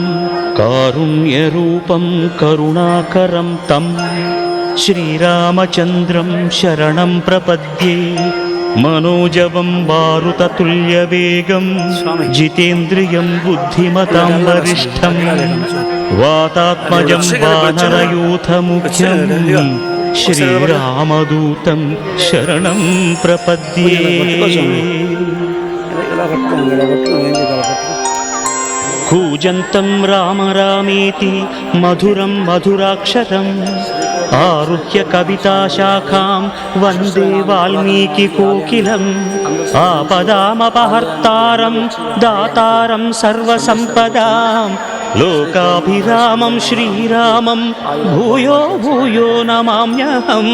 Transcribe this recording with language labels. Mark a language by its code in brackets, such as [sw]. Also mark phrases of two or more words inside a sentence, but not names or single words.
[sa] कारुण्यरूपं करुणाकरं तं श्रीरामचन्द्रं शरणं प्रपद्ये मनोजवं मारुततुल्यवेगं जितेन्द्रियं बुद्धिमतां वरिष्ठं वातात्मजं वानरयूथमुख्यं श्रीरामदूतं शरणं प्रपद्ये కూజంతం రామ రామేతి మధురం మధురాక్షరం ఆరుహ్య కవితాశాఖాం వందే వాల్మీకి కోకిలం ఆపదామపహర్తారం దాతారం సర్వసంపదాం లోకాభిరామం శ్రీరామం భూయో భూయో నమామ్యహం